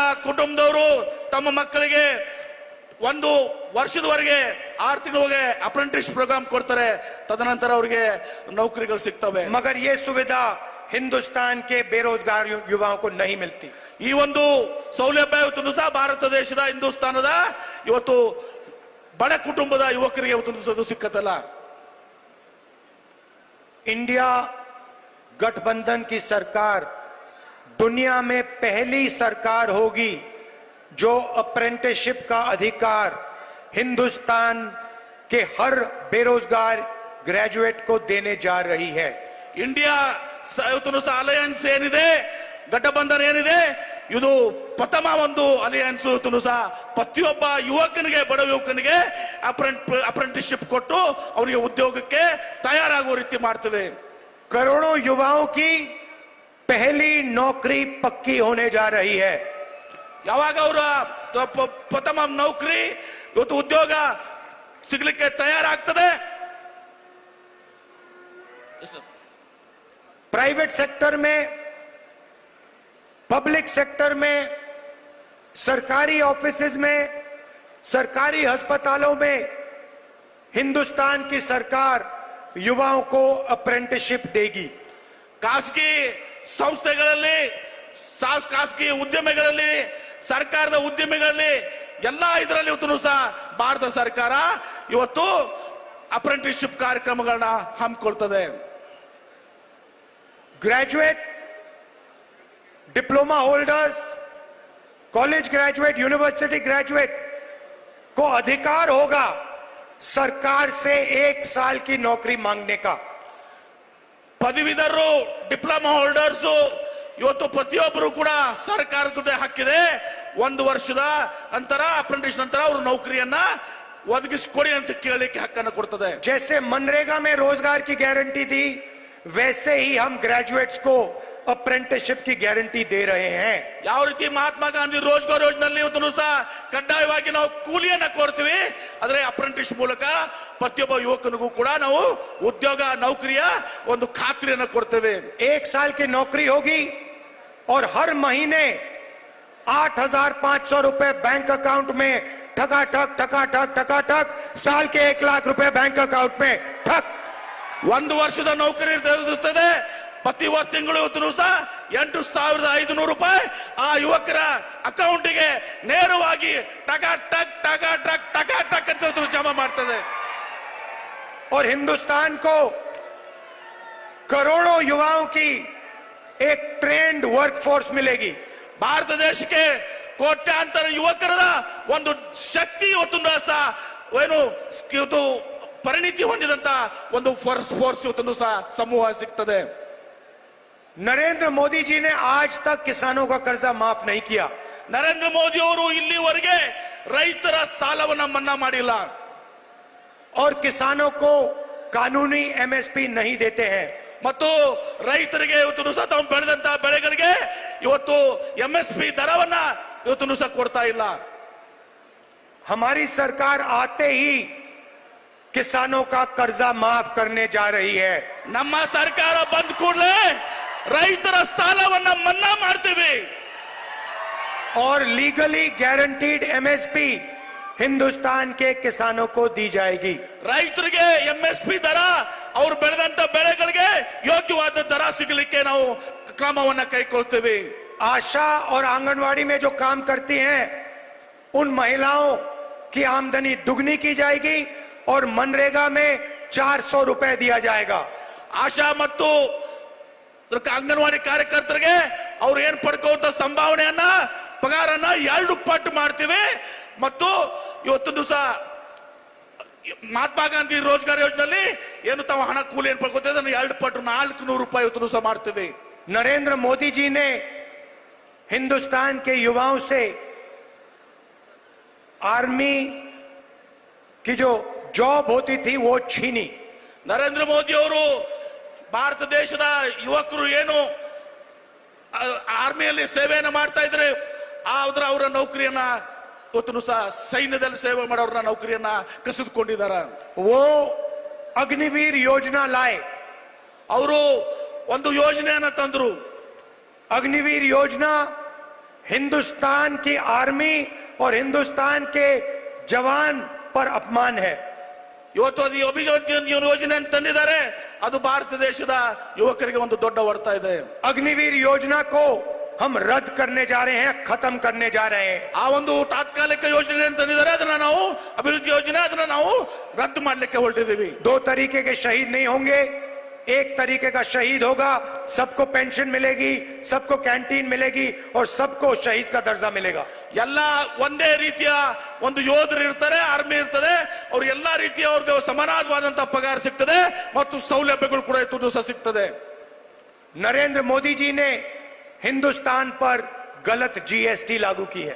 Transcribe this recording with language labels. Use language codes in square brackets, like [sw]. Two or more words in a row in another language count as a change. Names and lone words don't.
[kn] ಶ್ರೀಮಂತ ಕುಟುಂಬದವರು ತಮ್ಮ ಮಕ್ಕಳಿಗೆ ಒಂದು ವರ್ಷದವರೆಗೆ 6 ತಿಂಗಳಿಗೆ [en] apprentice program [kn] ಕೊಡ್ತಾರೆ, ತದನಂತರ ಅವರಿಗೆ ನೌಕರಿಗಳು ಸಿಗ್ತವೆ. [hi] मगर ये सुविधा हिंदुस्तान के बेरोजगार युवाओं को नहीं मिलती. [kn] ಈ ಒಂದು ಸೌಲಭ್ಯ ಇವತ್ತು ಸಹ ಭಾರತ ದೇಶದ ಹಿಂದೂಸ್ತಾನದ ಇವತ್ತು ಬಡ ಕುಟುಂಬದ ಯುವಕರಿಗೆ ಇವತ್ತು ಸಿಕ್ಕತ್ತಲ್ಲ. [hi] इंडिया गठबंधन की सरकार दुनिया में पहली सरकार होगी जो अप्रेंटिसशिप का अधिकार हिंदुस्तान के हर बेरोजगार ग्रेजुएट को देने जा रही है. [kn] ಇಂಡಿಯಾ ಇವತ್ತು ಸಹ ಅಲಯನ್ಸ್ ಏನಿದೆ, ಗಠಬಂಧನ ಏನಿದೆ, ಇದು ಪ್ರಥಮ ಒಂದು ಅಲಿಯನ್ಸ್ ಇವತ್ತು ಸಹ ಪ್ರತಿಯೊಬ್ಬ ಯುವಕನಿಗೆ, ಬಡ ಯುವಕನಿಗೆ ಅಪ್ರೆಂಟಿಸ್ಶಿಪ್ ಕೊಟ್ಟು ಅವರಿಗೆ ಉದ್ಯೋಗಕ್ಕೆ ತಯಾರಾಗುವ ರೀತಿ ಮಾಡ್ತೇವೆ. [hi] करोड़ों युवाओं की पहली नौकरी पक्की होने जा रही है. [kn] ಯಾವಾಗ ಅವರ ಪ್ರಥಮ ನೌಕರಿ ಇವತ್ತು ಉದ್ಯೋಗ ಸಿಗ್ಲಿಕ್ಕೆ ತಯಾರಾಗ್ತದೆ. [en] private sector [hi] में, [en] public sector [hi] में, सरकारी ऑफिसेज में, सरकारी अस्पतालों में हिंदुस्तान की सरकार युवाओं को अप्रेंटिसशिप देगी. [kn] ಖಾಸಗಿ ಸಂಸ್ಥೆಗಳಲ್ಲಿ, ಖಾಸಗಿ ಉದ್ಯಮಿಗಳಲ್ಲಿ, ಸರ್ಕಾರದ ಉದ್ಯಮಿಗಳಲ್ಲಿ ಎಲ್ಲ ಇದರಲ್ಲಿ ಇವತ್ತು ಸಹ ಭಾರತ ಸರ್ಕಾರ ಇವತ್ತು ಅಪ್ರೆಂಟಿಸ್ಶಿಪ್ ಕಾರ್ಯಕ್ರಮಗಳನ್ನ ಹಮ್ಮಿಕೊಳ್ತದೆ. [en] graduate, diploma holders, college graduate, university graduate [hi] को अधिकार होगा सरकार से 1 साल की नौकरी मांगने का. [kn] ಪದವೀಧರರು, [en] diploma holders [kn] ಇವತ್ತು ಪ್ರತಿಯೊಬ್ಬರು ಕೂಡ ಸರ್ಕಾರದ ಜೊತೆ ಹಕ್ಕಿದೆ 1 ವರ್ಷದ ನಂತರ ಅಪ್ರೆಂಟಿಸ್ ನಂತರ ಅವರು ನೌಕರಿಯನ್ನ ಒದಗಿಸಿಕೊಡಿ ಅಂತ ಕೇಳಲಿಕ್ಕೆ ಹಕ್ಕನ್ನು ಕೊಡ್ತದೆ. [hi] जैसे मनरेगा में रोजगार की गारंटी थी, वैसे ही हम ग्रेजुएट्स को अप्रेंटिसशिप की गारंटी दे रहे हैं. [kn] ಯಾವ ರೀತಿ ಮಹಾತ್ಮ ಗಾಂಧಿ ರೋಜ್ಗಾರ್ ಯೋಜನೆಯಲ್ಲಿ ಇವತ್ತು ಸಹ ಕಡ್ಡಾಯವಾಗಿ ನಾವು ಕೂಲಿಯನ್ನ ಕೊಡ್ತೀವಿ, ಆದ್ರೆ ಅಪ್ರೆಂಟಿಸ್ ಮೂಲಕ ಪ್ರತಿಯೊಬ್ಬ ಯುವಕನಿಗೂ ಕೂಡ ನಾವು ಉದ್ಯೋಗ, ನೌಕರಿಯ ಒಂದು ಖಾತ್ರಿಯನ್ನ ಕೊಡ್ತೇವೆ. [hi] 1 साल की नौकरी होगी और हर महीने 8,500 रुपए [en] bank account [hi] में ठकाठक ठकाठक ठकाठक, साल के 1 लाख रुपए [en] bank account [hi] में ठक. [kn] 1 ವರ್ಷದ ನೌಕರಿ ಇರ್ತದೆ. ಪ್ರತಿ ತಿಂಗಳು ಇವತ್ತು ಸಹ 8,500 ರೂಪಾಯಿ ಆ ಯುವಕರ ಅಕೌಂಟ್ಗೆ ನೇರವಾಗಿ ಟಕಾಟಕ್ ಟಕಾಟಕ್ ಟಕಾಟಕ್ ಅಂತ ಜಮಾ ಮಾಡ್ತದೆ. [hi] और हिंदुस्तान को करोड़ों युवाओं की एक [en] trained workforce [hi] मिलेगी. [kn] ಭಾರತ ದೇಶಕ್ಕೆ ಕೋಟ್ಯಾಂತರ ಯುವಕರ ಒಂದು ಶಕ್ತಿ ಇವತ್ತು ಸಹ ಏನು ಇವತ್ತು ಪರಿಣಿತಿ ಹೊಂದಿದಂತ ಒಂದು ಫೋರ್ಸ್ ಇವತ್ತು ಸಹ ಸಮೂಹ ಸಿಗ್ತದೆ. [hi] नरेंद्र मोदी जी ने आज तक किसानों का कर्जा माफ नहीं किया. [kn] ನರೇಂದ್ರ ಮೋದಿ ಅವರು ಇಲ್ಲಿವರೆಗೆ ರೈತರ ಸಾಲವನ್ನ ಮನ್ನಾ ಮಾಡಿಲ್ಲ. [hi] और किसानों को कानूनी एमएसपी नहीं देते हैं. [kn] ಮತ್ತು ರೈತರಿಗೆ ಇವತ್ತು ಸಹ ತಾವು ಬೆಳೆದಂತ ಬೆಳೆಗಳಿಗೆ ಇವತ್ತು ಎಂಎಸ್ಪಿ ದರವನ್ನ ಇವತ್ತು ಸಹ ಕೊಡ್ತಾ ಇಲ್ಲ. [hi] हमारी सरकार आते ही किसानों का कर्जा माफ करने जा रही है. [kn] ನಮ್ಮ ಸರ್ಕಾರ ಬಂದ ಕೂಡಲೇ ರೈತರ ಸಾಲವನ್ನ ಮನ್ನಾ ಮಾಡ್ತೇವೆ. [hi] और [en] legally guaranteed MSP [hi] हिंदुस्तान के किसानों को दी जाएगी. [kn] ರೈತರಿಗೆ ಎಂಎಸ್ಪಿ ದರ, ಅವರು ಬೆಳೆದಂತ ಬೆಳೆಗಳಿಗೆ ಯೋಗ್ಯವಾದ ದರ ಸಿಗಲಿಕ್ಕೆ ನಾವು ಕ್ರಮವನ್ನ ಕೈಗೊಳ್ತೇವೆ. [hi] आशा और आंगनवाड़ी में जो काम करती हैं उन महिलाओं की आमदनी दुगनी की जाएगी और मनरेगा में 400 रुपए दिया जाएगा. [kn] ಆಶಾ ಮತ್ತು ಅಂಗನವಾಡಿ ಕಾರ್ಯಕರ್ತರಿಗೆ ಅವ್ರು ಏನ್ ಪಡ್ಕೋತ ಸಂಭಾವನೆಯನ್ನ, ಪಗಾರನ್ನ 2 ಪಟ್ಟು ಮಾಡ್ತೀವಿ. ಮತ್ತು ಇವತ್ತು ದಿವಸ ಮಹಾತ್ಮ ಗಾಂಧಿ ರೋಜ್ಗಾರ್ ಯೋಜನೆಯಲ್ಲಿ ಏನು ತಾವು ಹಣ ಕೂಲಿ ಏನ್ ಪಡ್ಕೋತ 2 ಪಟ್ಟು 400 ರೂಪಾಯಿ ಇವತ್ತು ದಿವಸ ಮಾಡ್ತೀವಿ. [hi] नरेंद्र मोदी जी ने हिंदुस्तान के युवाओं से आर्मी की जो जॉब होती थी वो छीनी. [kn] ನರೇಂದ್ರ ಮೋದಿ ಅವರು ಭಾರತ ದೇಶದ ಯುವಕರು ಏನು ಆರ್ಮಿಯಲ್ಲಿ ಸೇವೆಯನ್ನು ಮಾಡ್ತಾ ಇದ್ರೆ ಅವರ ನೌಕರಿಯನ್ನ ಇವತ್ತು ಸಹ ಸೈನ್ಯದಲ್ಲಿ ಸೇವೆ ಮಾಡೋರನ್ನ ನೌಕರಿಯನ್ನ ಕಸಿದುಕೊಂಡಿದ್ದಾರೆ. [hi] वो अग्निवीर योजना लाए. [kn] ಅವರು ಒಂದು ಯೋಜನೆಯನ್ನ ತಂದ್ರು. [hi] अग्निवीर योजना हिंदुस्तान की आर्मी और हिंदुस्तान के जवान पर अपमान है। [kn] ಇವತ್ತು ಅದು ಅಭಿವೃದ್ಧಿ ಯೋಜನೆ ಅಂತ ತಂದಿದ್ದಾರೆ, ಅದು ಭಾರತ ದೇಶದ ಯುವಕರಿಗೆ ಒಂದು ದೊಡ್ಡ ಹೊಡೆತ ಇದೆ. [hi] अग्निवीर योजना को हम रद्द करने जा रहे हैं, खत्म करने जा रहे हैं। [kn] ಆ ಒಂದು ತಾತ್ಕಾಲಿಕ ಯೋಜನೆ ಅಂತ ತಂದಿದ್ದಾರೆ, ಅದನ್ನ ನಾವು ಅಭಿವೃದ್ಧಿ ಯೋಜನೆ ಅದನ್ನ ನಾವು ರದ್ದು ಮಾಡಲಿಕ್ಕೆ ಹೊರಟಿದ್ದೀವಿ. [hi] दो तरीके के शहीद नहीं होंगे, एक तरीके का शहीद होगा। सबको पेंशन मिलेगी, सबको कैंटीन मिलेगी और सबको शहीद का दर्जा मिलेगा। [kn] ಎಲ್ಲ ಒಂದೇ ರೀತಿಯ ಒಂದು ಯೋಧರು ಇರ್ತಾರೆ, ಆರ್ಮಿ ಇರ್ತದೆ, ಅವ್ರು ಎಲ್ಲಾ ರೀತಿಯ ಅವ್ರಿಗೆ ಸಮಾನವಾದಂತಹ ಪಗಾರ ಸಿಗ್ತದೆ ಮತ್ತು ಸೌಲಭ್ಯಗಳು ಕೂಡ ಇವತ್ತು ದಿವಸ ಸಿಗ್ತದೆ. [hi] नरेंद्र मोदी जी ने हिंदुस्तान पर गलत जीएसटी लागू की है।